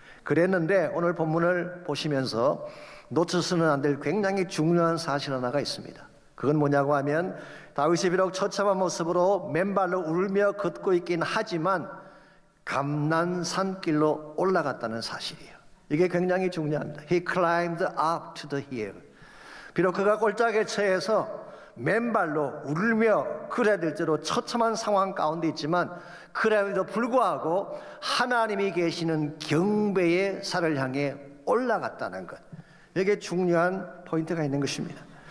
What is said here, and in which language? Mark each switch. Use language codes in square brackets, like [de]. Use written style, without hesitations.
[ko] 그랬는데 오늘 본문을 보시면서 놓쳐서는 안 될 굉장히 중요한 사실 하나가 있습니다. 그건 뭐냐고 하면 다윗이 비록 처참한 모습으로 맨발로 울며 걷고 있긴 하지만 감난산길로 올라갔다는 사실이에요. 이게 굉장히 중요합니다. [en] He climbed up to the hill. [ko] 비록 그가 골짜기에 처해서 맨발로 울며 그래야 될 대로 처참한 상황 가운데 있지만 그래도 불구하고 하나님이 계시는 경배의 산을 향해 올라갔다는 것, 이게 중요한 포인트가 있는 것입니다.